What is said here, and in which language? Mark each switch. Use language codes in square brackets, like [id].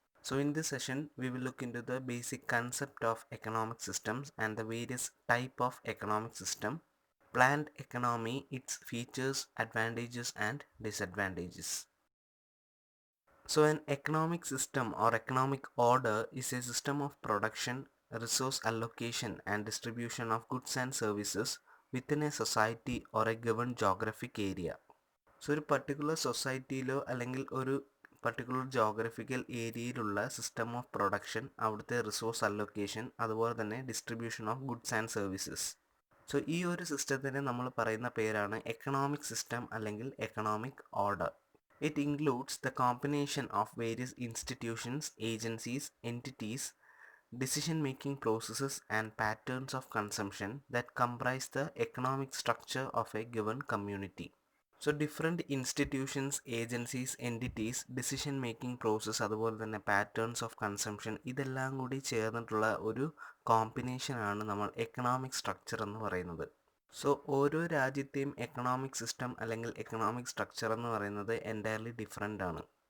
[en] So in this session, we will look into the basic concept of economic systems and the various type of economic system, planned economy, its features, advantages and disadvantages. So an economic system or economic order is a system of production, resource allocation and distribution of goods and services within a society or a given geographic area. [ml] So ഒരു particular സൊസൈറ്റിയിലോ അല്ലെങ്കിൽ ഒരു particular geographical ഏരിയയിലുള്ള system of production, അവിടുത്തെ resource allocation, അതുപോലെ തന്നെ distribution of goods and services. So ഈ ഒരു സിസ്റ്റത്തിന് നമ്മൾ പറയുന്ന പേരാണ് എക്കണോമിക് സിസ്റ്റം അല്ലെങ്കിൽ economic order. [en] It includes the combination of various institutions, agencies, entities, decision-making processes and patterns of consumption that comprise the economic structure of a given community. So different institutions, agencies, entities, decision-making process, [ml] അതുപോലെ തന്നെ [en] patterns of consumption, [ml] ഇതെല്ലാം കൂടി ചേർന്നിട്ടുള്ള ഒരു combination ആണ് നമ്മൾ economic structure എന്ന് പറയുന്നത്. സോ ഓരോ രാജ്യത്തെയും എക്കണോമിക് സിസ്റ്റം അല്ലെങ്കിൽ എക്കണോമിക് സ്ട്രക്ചർ എന്ന് പറയുന്നത് എൻറ്റയർലി ഡിഫറെൻ്റ് ആണ്.